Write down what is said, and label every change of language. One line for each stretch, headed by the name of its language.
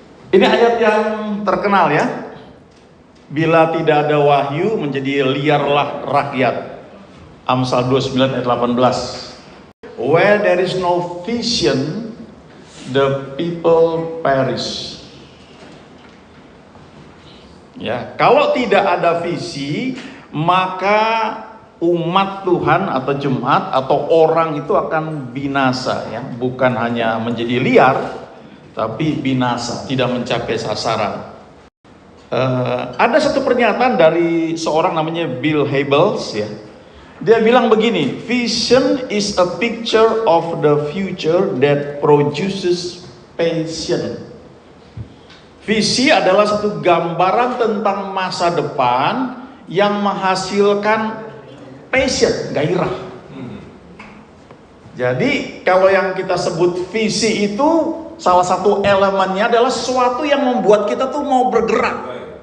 Indonesian: Ini ayat yang terkenal ya. Bila tidak ada wahyu, menjadi liarlah rakyat. Amsal 29 ayat 18.
English: Where there is no vision, the people perish.
Indonesian: Ya, kalau tidak ada visi, maka umat Tuhan atau jemaat atau orang itu akan binasa ya, bukan hanya menjadi liar, tapi binasa, tidak mencapai sasaran. Ada satu pernyataan dari seorang namanya Bill Hybels ya. Dia bilang begini,
English: vision is a picture of the future that produces passion.
Indonesian: Visi adalah satu gambaran tentang masa depan yang menghasilkan passion, gairah. Jadi kalau yang kita sebut visi itu salah satu elemennya adalah sesuatu yang membuat kita tuh mau bergerak.